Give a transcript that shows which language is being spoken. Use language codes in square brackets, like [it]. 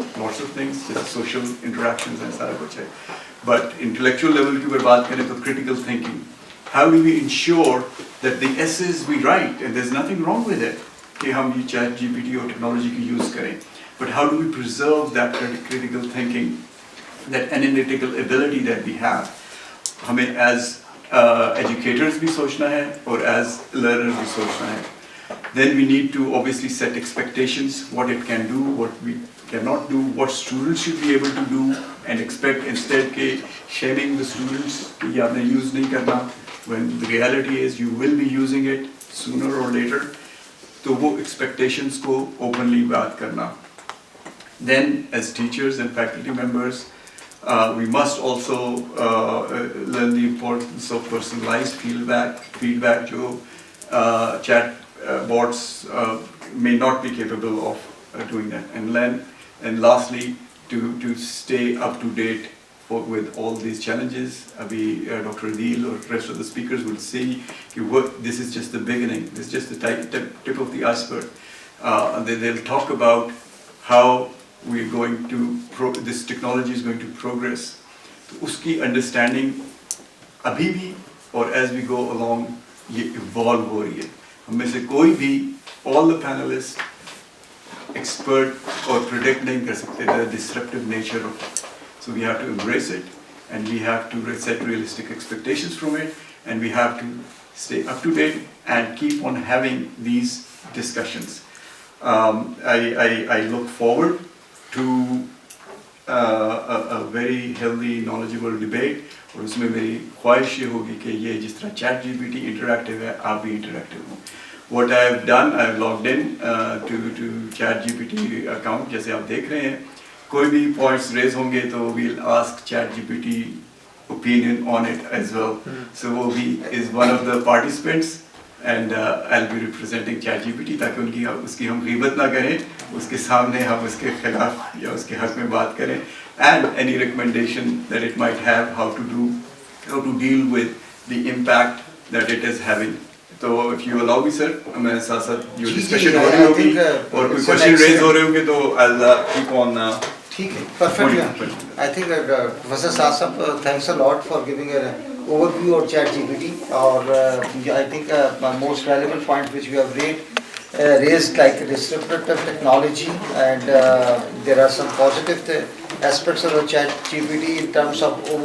[en] Lots of things, just social interactions and सारा कुछ है. But intellectual level की अगर बात करें तो critical thinking. How do we ensure that the essays we write, and there's nothing wrong with it, कि हम ये ChatGPT और technology की use करें, but how do we preserve that critical thinking, that analytical ability that we have? [hi] हमें as educators भी सोचना है और as learners भी सोचना है. [en] Then we need to obviously set expectations, what it can do, what we cannot do, what students should be able to do, and expect instead के shaming the students कि ये आपने use नहीं करना, when the reality is you will be using it sooner or later. [hi] तो वो expectations को openly बात करना. [en] Then as teachers and faculty members, we must also learn the importance of personalized feedback जो chat bots may not be capable of doing that, and lastly to stay up to date with all these challenges. Abhi Dr. Adil or rest of the speakers will see this is just the beginning, this is just the tip of the iceberg. They'll talk about how we're going to this technology is going to progress. [hi] तो उसकी understanding अभी भी और as we go along ये evolve हो रही है. [en] हम में से कोई भी all the panelists expert or predict नहीं कर सकते the disruptive nature of it. So we have to embrace it, and we have to set realistic expectations from it, and we have to stay up to date and keep on having these discussions. I look forward to a very healthy, knowledgeable debate. [hi] और उसमें मेरी ख्वाहिश ये होगी कि ये जिस तरह ChatGPT इंटरैक्टिव है, आप भी इंटरैक्टिव हो. [en] What I have done, I have logged in to ChatGPT account, जैसे आप देख रहे हैं. कोई भी points raise होंगे तो we'll ask ChatGPT opinion on it as well. [hi] So वो भी is one of the participants, and I'll be representing ChatGPT ताकि उसकी हम ग़ीबत ना करें, उसके सामने हम उसके खिलाफ या उसके हक में बात करें, and any recommendation that it might have, how to deal with the impact that it is having. तो if you allow me sir, मैं साथ साथ जो discussion हो रही होगी और कोई question raise हो रहे होंगे तो I'll keep on. ठीक है, perfect. [en] I think Professor Sasab, thanks a lot for giving an overview of ChatGPT. और I think most relevant point which we have raised like disruptive technology, and there are some positive aspects of the ChatGPT in terms of